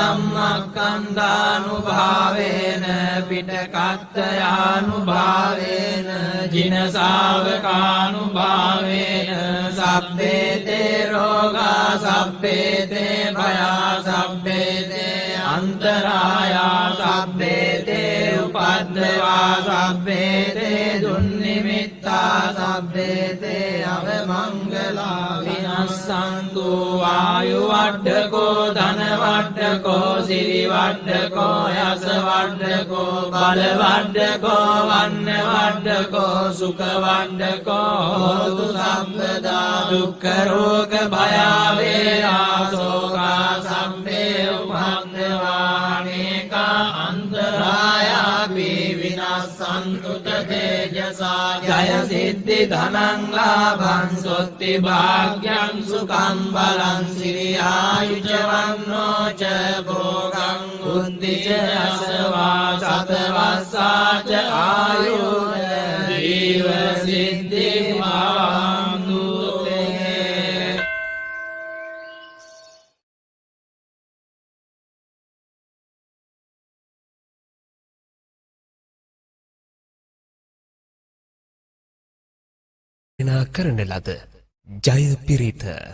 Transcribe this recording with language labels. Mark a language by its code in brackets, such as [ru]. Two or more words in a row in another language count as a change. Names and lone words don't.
[pi] ධම්මස්කන්ධානුභාවේන පිටකත්තයානුභාවේන ජින ශාවකානුභාවේන සබ්බේතේ රෝගා සබ්බේතේ භයා සබ්බේතේ අන්තරායා සබ්බේතේ උපද්දවා සබ්බේතේ දුන්නිමිත්තා සබ්බේතේ අවමංගලා විනස්සන්තු ආයු වඩ්ඩකෝ ධන වඩ්ඩකෝ සිරි වඩ්ඩකෝ යස වඩ්ඩකෝ බල වඩ්ඩකෝ වන්න වඩ්ඩකෝ සුඛ වඩ්ඩකෝ හෝතු සම්පදා දුක්ඛ රෝග භය වේරා සෝකා සම්මේ උපන්දවානේකා අන්තරායාපි විනස්සන්තු තේජසා ජය සිද්ධි ධනං ලාභං සොත්ති භාග්‍යං සුඛං බලං සිරි ආයුජවන්නෝ ච භෝගං බුද්ධි ච අසවා සතවස්සා ච ආයුර් ජීව සිද්ධි භවන්තු තේ. [si] කරන ලද ජය පිරිත